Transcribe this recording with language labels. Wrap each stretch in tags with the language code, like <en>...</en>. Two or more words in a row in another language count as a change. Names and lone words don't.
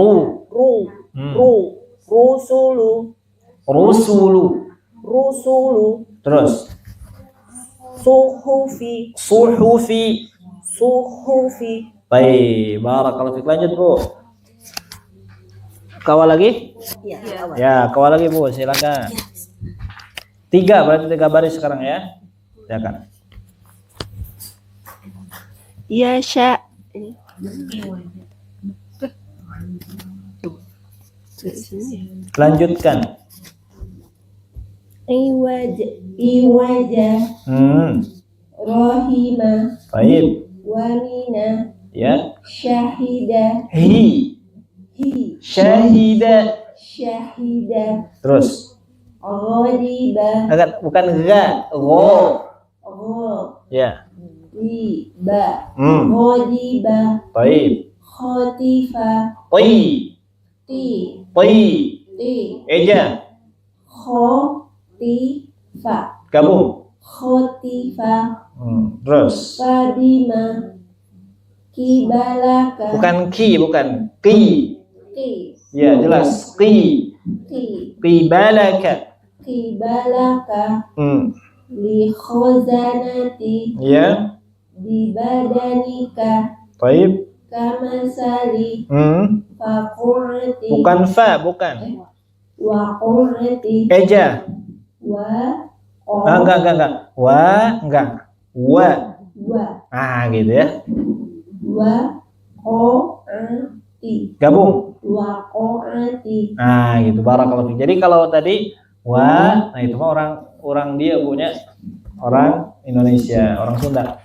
<ar>رسله رسله.</ar> <id>Terus. Suhufi. Baik,</id> <ar>barakallahu fiik.</ar> <id>Lanjut, Bu. Kawal lagi? Ya, kawal lagi, Bu. Silakan. 3, berarti 3 baris sekarang ya. Silakan. Yasha. Lanjutkan. Iwaja. Rohima. Baik. Wamina. Ya. Syahida. Syahida. Terus. Ghadiba. Bukan ga. Go. Ya.</id> <ar>غضب غضب.</ar> <id>Baik. Khotifa. Ti. Eja. Khotifa. Gabung. Khotifa. Terus.</id> <ar>فبما قبلك.</ar> <id>Bukan ki. Ya, jelas. Qibalaka.</id> <ar>لخزانة.</ar> <id>Ya.</id> <ar>في بدنك.</ar> <id>Baik.</id> <ar>كمثل فقرة.</ar> <id>Bukan fa, bukan.</id> <ar>وقرة.</ar> <id>Eja. Wa. Enggak. Enggak. Wa. Gitu ya.</id> <ar>وقرة.</ar> <id>Gabung.</id> <ar>وقرة.</ar> <id>Gitu.</id> <ar>Barakallahu fiik.</ar> <id>Jadi kalau tadi wa, itu mah orang dia punya orang Indonesia, orang Sunda.</id>